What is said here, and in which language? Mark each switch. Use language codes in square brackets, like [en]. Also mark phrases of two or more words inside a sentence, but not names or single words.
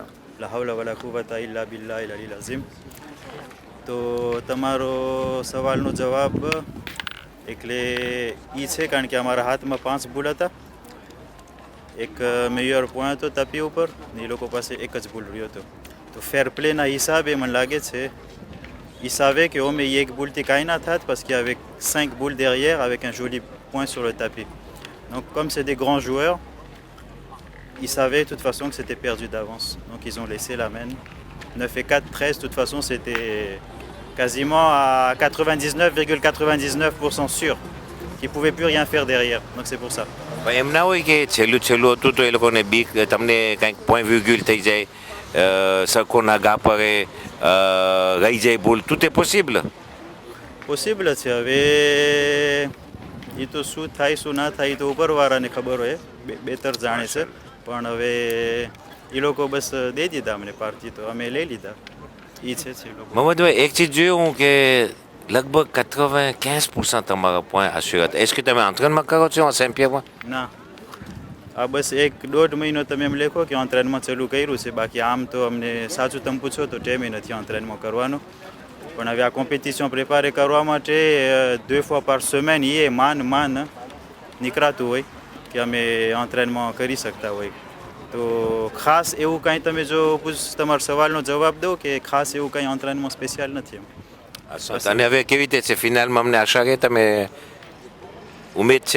[ar] لا حول ولا قوة إلا بالله العلي العظيم. [gu] તો તમારો સવાલનો જવાબ એટલે એ છે કારણ કે અમારા હાથમાં 5 ભૂલ હતા. એક મેયર પોઈન્ટ હતો તપી ઉપર ને એ લોકો પાસે એક જ ભૂલ રહ્યો હતો. તો ફેર પ્લેના હિસાબે મને લાગે છે [fr] ils savaient que mais [gu] એક ભૂલથી કાંઈ ના થાત [fr] parce qu'il y avait 5 boules derrière avec un joli point sur le tapis. Donc comme c'est des grands joueurs, ils savaient de toute façon que c'était perdu d'avance. Donc ils ont laissé la main. 9 et 4, 13, de toute façon c'était quasiment à 99,99% sûr qu'ils ne pouvaient plus rien faire derrière. Donc c'est pour ça. [gu] એમ ના હોય કે છેલ્લું હતું તો એ લોકોને બીક તમને કંઈક પોઈન્ટ વિગ્યુલ થઈ જાય, સરખો ના ગા પડે, રહી જાય ભૂલ, [fr] tout est possible? [gu] પોસિબલ છે. હવે એ તો શું થાય શું ના થાય તો ઉપરવાળાને ખબર હોય, બેતર જાણે છે. પણ હવે એ લોકો બસ દઈ દીધા અમને પાર્ટી તો અમે લઈ લીધા. એ છે લોકો. મોહમ્મદભાઈ એક ચીજ જોયું હું કે લગભગ 95% તમારા પોઈન્ટ આશ્ચર્ય હતા. [fr] est-ce que [gu] તમે entraînement કરો છો આ સેમ્પિયરમાં? ના, આ બસ 1-1.5 મહિનો તમે એમ લેખો કે એન્ટ્રેનમાં ચાલુ કર્યું છે. બાકી આમ તો અમને સાચું તમે પૂછો તો ટાઈમે નથી એન્ટ્રેનમાં કરવાનો. પણ હવે આ કોમ્પિટિશન પ્રિપેર કરવા માટે [fr] 2 fois par semaine [gu] એ માન નીકળાતું હોય કે અમે એન્ટ્રેનમાં કરી શકતા હોય. તો ખાસ એવું કાંઈ તમે જો તમારા સવાલનો જવાબ દો કે ખાસ એવું કાંઈ એન્ટ્રેનમાં સ્પેશિયલ નથી એમ. અને હવે કેવી રીતે છે ફિનાલમાં અમને આશા કે તમે ઉમેદ છે?